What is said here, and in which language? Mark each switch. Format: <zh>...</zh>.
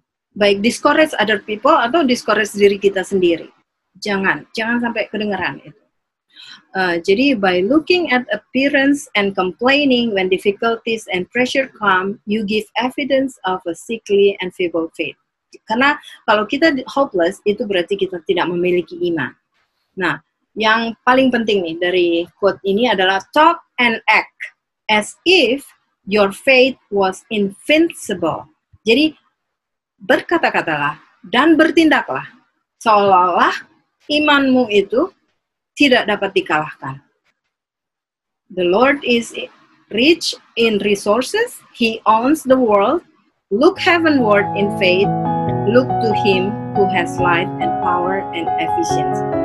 <id>Baik discourage other people atau discourage diri kita sendiri. Jangan sampai kedengaran itu. Jadi</id> <en>by looking at appearance and complaining when difficulties and pressure come, you give evidence of a sickly and feeble faith.</en> <id>Karena kalau kita hopeless, itu berarti kita tidak memiliki iman. Nah, yang paling penting nih dari quote ini adalah</id> <en>talk and act as if your faith was invincible.</en> <id>Jadi berkata-katalah dan bertindaklah seolah-olah imanmu itu tidak dapat dikalahkan.</id> <en>The Lord is rich in resources. He owns the world. Look heavenward in faith. Look to Him who has life and power and efficiency.</en>